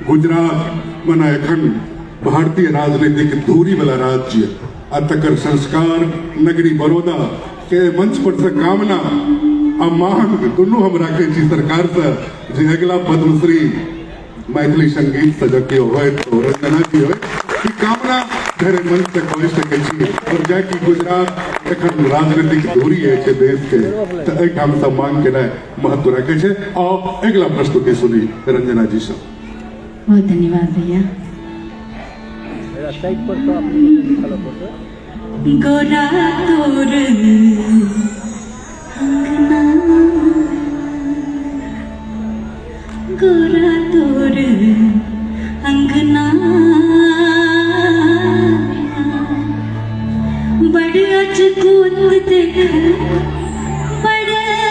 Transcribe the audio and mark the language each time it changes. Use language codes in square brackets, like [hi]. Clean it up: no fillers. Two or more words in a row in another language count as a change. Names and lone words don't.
[mai] गुजरात मने एखन भारतीय राजनीतिक धूरी वाला राज्य आ तकर संस्कार नगरी बड़ौदा के मंच पर से कामना आ मांग दुनू हम राखे छी सरकार से जे अगला पद्मश्री मैथिली संगीत से जबकि होय तो रंजना जी होय ई कामना घरे मंच से कहि सकै छी। और जाकि गुजरात एखन राजनीतिक धूरी है देश के तो एहिठाम से मांग के महत्व रखे छे। और अगला प्रस्तुति सुनी रंजना जी से। बहुत धन्यवाद भैया। गोरा तोर अंगना, गोरा तोर अंगना, बड़े अजगुत देख, बड़े